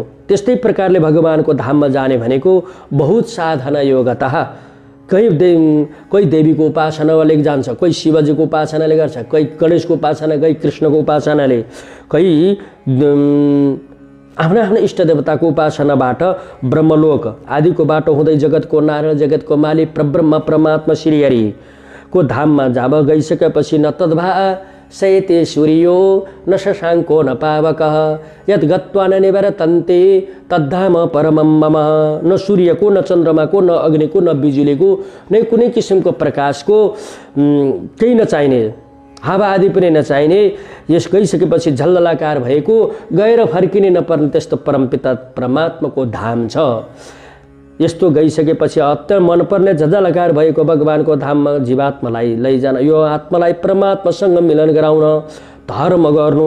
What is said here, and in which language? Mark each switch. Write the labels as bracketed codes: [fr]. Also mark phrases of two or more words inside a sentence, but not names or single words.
[ne] त्यस्तै प्रकारले भगवानको धाममा जाने भनेको बहुत साधना योगतः कोही देवीको उपासनाले जान्छ, कोही शिवजीको उपासनाले गर्छ, कोही गणेशको उपासना, कोही कृष्णको उपासनाले, कोही आफ्ना आफ्ना इष्ट देवताको उपासनाबाट ब्रह्मलोक आदिको बाटो हुँदै जगतको नारायण, जगतको मालिक परब्रह्म परमात्मा श्रीहरिको धाममा जब गइसकेपछि [sa] न तद्भा सयते सूर्यो न शशाङ्को न पावकः यत् गत्वा न निवर्तन्ते तद्धाम परमं मम। [ne] न सूर्यको, न चन्द्रमाको, न अग्निको, न बिजुलीको, नै कुनै किसिमको प्रकाशको केही नचाहिने, हावा आदि पनि नचाहिने, यस गइसकेपछि झल्ललाकार भएको गएर फर्किने नपर्ने त्यस्तो परमपिता परमात्माको धाम छ। यस्तो गइसकेपछि अत्यन्त मनपर्ने झल्ललाकार भएको भगवानको धाममा जीवात्मालाई लैजान, यो आत्मालाई परमात्मासँग मिलन गराउन धर्म गर्नु।